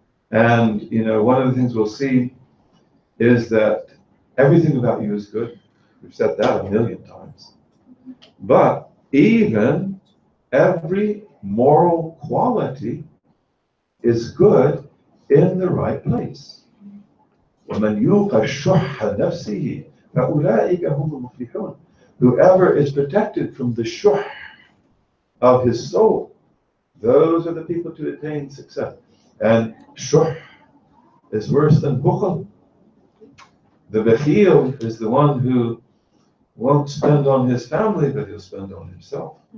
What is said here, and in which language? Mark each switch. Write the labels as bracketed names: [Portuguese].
[English] And, one of the things we'll see is that everything about you is good. We've said that a million times. But even every moral quality is good in the right place. [Arabic] وَمَنْ يُوقَ الشُّحَّ نَفْسِهِ فَأُولَٰئِكَ هُمُ الْمُفْلِحُونَ. [English] Whoever is protected from the shuh, of his soul. Those are the people to attain success. And shuh is worse than bukhl. The bakhil is the one who won't spend on his family, but he'll spend on himself.